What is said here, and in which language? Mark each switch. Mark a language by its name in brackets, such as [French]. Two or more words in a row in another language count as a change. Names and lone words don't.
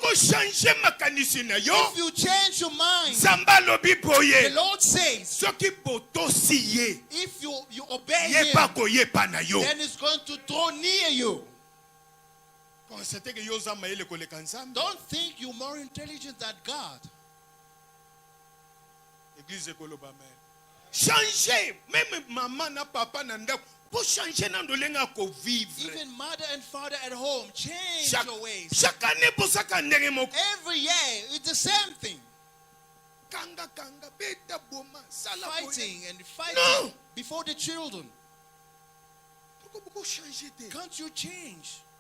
[English] If you change your mind, the Lord says, if you obey Him, then it's going to draw near you. Don't think you're more intelligent than God. [French] Changer, même [Lingala] maman na papa na ndako. [English] Even mother and father at home, change your ways. Every year, it's the same thing. Fighting before the children. Can't you change?